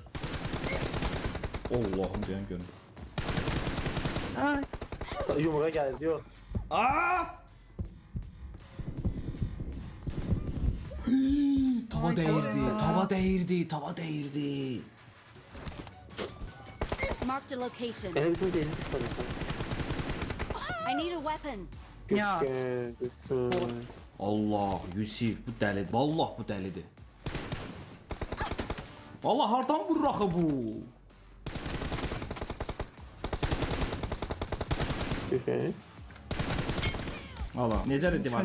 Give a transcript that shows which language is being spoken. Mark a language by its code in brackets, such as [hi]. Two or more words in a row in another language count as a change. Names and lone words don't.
[az] Allahım deyən görüm. Ay, Yumruğa gəldi, yox. Aa! Tava dəyirdi, tava dəyirdi, tava dəyirdi. [en] Marked a location. [az] Elə bizim deyildik sanırsan. [en] I need a weapon. [az] ya. Allah, Yusif bu dəlidir. Vallah bu dəlidir. Vallah hardan vurur axı bu? Görüşün. Ala, necədir divar